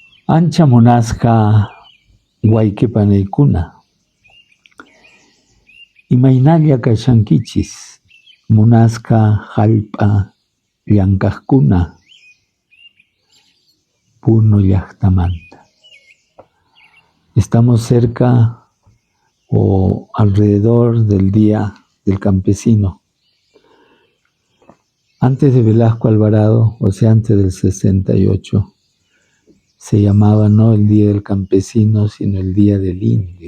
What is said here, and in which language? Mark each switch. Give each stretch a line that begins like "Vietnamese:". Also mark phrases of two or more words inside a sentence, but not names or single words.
Quechua: Ancha monasqa wayqipanaykuna, imaynalla kashankichis monasqa hallp'a llank'aqkuna Puno llaqtamanta.
Spanish: Estamos cerca o alrededor del Día del Campesino. Antes de Velasco Alvarado, o sea, antes del 68, se llamaba no el Día del Campesino, sino el Día del Indio.